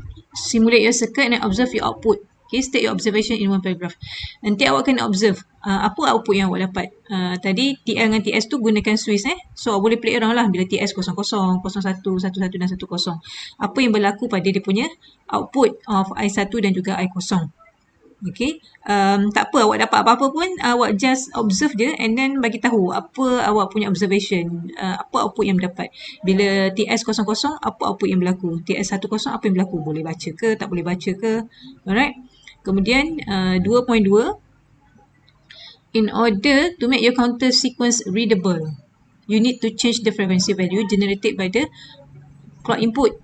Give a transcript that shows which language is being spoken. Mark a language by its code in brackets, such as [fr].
[en] Simulate your circuit and observe your output. Okay, state your observation in one paragraph. [ms] Nanti awak kena observe apa output yang awak dapat. Tadi TL dengan TS tu gunakan Swiss So awak boleh [en] play around [ms] lah bila TS 00, 01, 11 dan 10. Apa yang berlaku pada dia punya output of I1 dan juga I0. Okay, tak apa awak dapat apa-apa pun, awak just observe je [en] and then [ms] bagi tahu apa awak punya observation, apa output yang dapat. Bila TS 00, apa output yang berlaku. TS 10, apa yang berlaku. Boleh baca ke, tak boleh baca ke. [en] Alright. Kemudian 2.2, in order to make your counter sequence readable, you need to change the frequency value generated by the clock input.